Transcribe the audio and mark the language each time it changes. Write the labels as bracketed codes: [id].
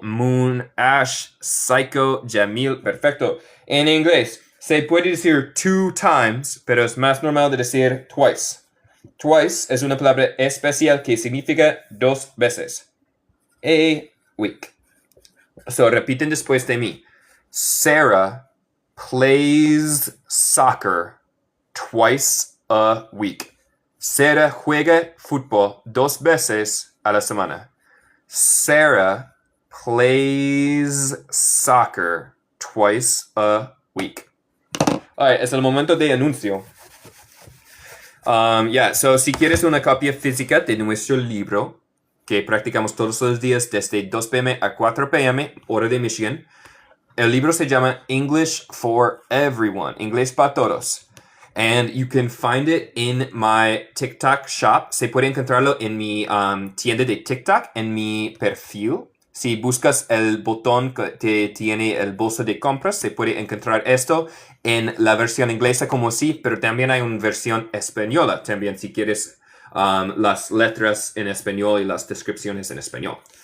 [es] Moon, Ash, Psycho, Jamil, perfecto. En inglés, se puede decir 2 times, pero es más normal de decir twice. Twice es una palabra especial que significa 2 veces. [en] A week. [es] So, repiten después de mí. [en] Sarah plays soccer twice a week. [es] Sarah juega fútbol 2 veces a la semana. [en] Sarah plays soccer twice a week. [es] Alright, es el momento de anuncio. So si quieres una copia física de nuestro libro, que practicamos todos los días desde 2 p.m. a 4 p.m., hora de Michigan, el libro se llama English for Everyone, Inglés para Todos. [en] And you can find it in my TikTok shop. [es] Se puede encontrarlo en mi tienda de TikTok, en mi perfil. Si buscas el botón que tiene el bolso de compras, se puede encontrar esto en la versión inglesa como sí, pero también hay una versión española. También si quieres las letras en español y las descripciones en español.